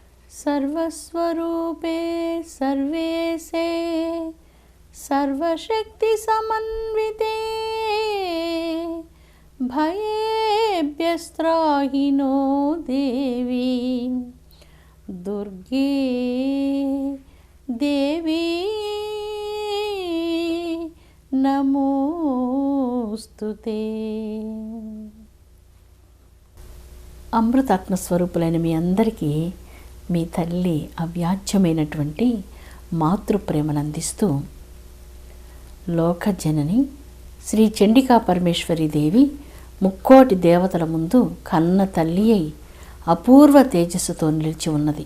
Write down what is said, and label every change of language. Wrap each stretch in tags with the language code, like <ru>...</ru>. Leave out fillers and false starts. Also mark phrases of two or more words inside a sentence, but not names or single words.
<sa>सर्वस्वरूपे सर्वेशे सर्वशक्ति समन्विते भयेभ्यस्त्राहि नो देवी दुर्गे देवी నమోస్తుతే.</sa> <te>అమృతాత్మ స్వరూపులైన మీ అందరికీ మీ తల్లి అవ్యాజ్యమైనటువంటి మాతృప్రేమను అందిస్తూ లోకజనని శ్రీ చండికా పరమేశ్వరి దేవి ముక్కోటి దేవతల ముందు కన్న తల్లి అయి అపూర్వ తేజస్సుతో నిలిచి ఉన్నది.</te>